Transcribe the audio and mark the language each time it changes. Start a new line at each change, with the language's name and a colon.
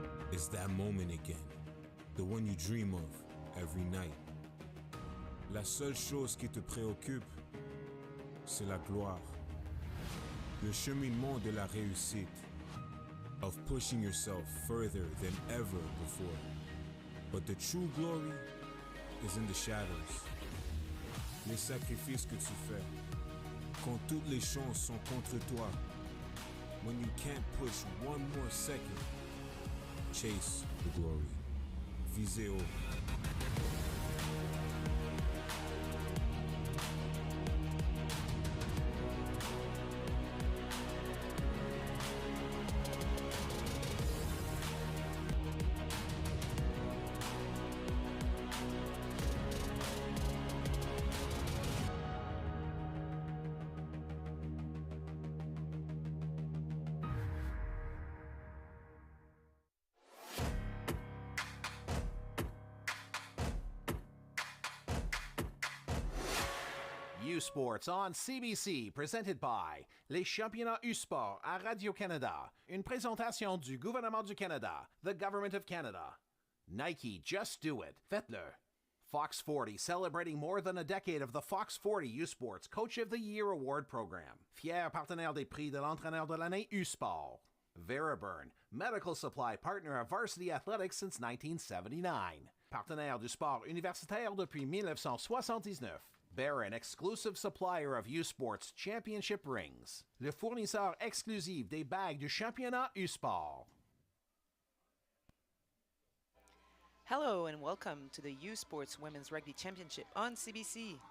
English: It's that moment again, the one you dream of every night.
French: La seule chose qui te préoccupe, c'est la gloire. Le cheminement de la réussite,
English: of pushing yourself further than ever before. But the true glory is in the shadows.
French: Les sacrifices que tu fais, quand toutes les chances sont contre toi.
English: When you can't push one more second, chase the glory.
French: Visez haut.
English: U-Sports on CBC, presented by
French: les championnats U-Sport à Radio-Canada. Une présentation du gouvernement du Canada,
English: the Government of Canada. Nike, just do it.
French: Faites-le.
English: Fox 40, celebrating more than a decade of the Fox 40 U-Sports Coach of the Year Award Program.
French: Fier partenaire des prix de l'entraîneur de l'année U-Sport.
English: Veriburn, medical supply partner of Varsity Athletics since 1979.
French: Partenaire du sport universitaire depuis 1979.
English: Barron, exclusive supplier of U-Sports Championship rings.
French: Le fournisseur exclusif des bagues du championnat U-Sport.
English: Hello and welcome to the U-Sports Women's Rugby Championship on CBC.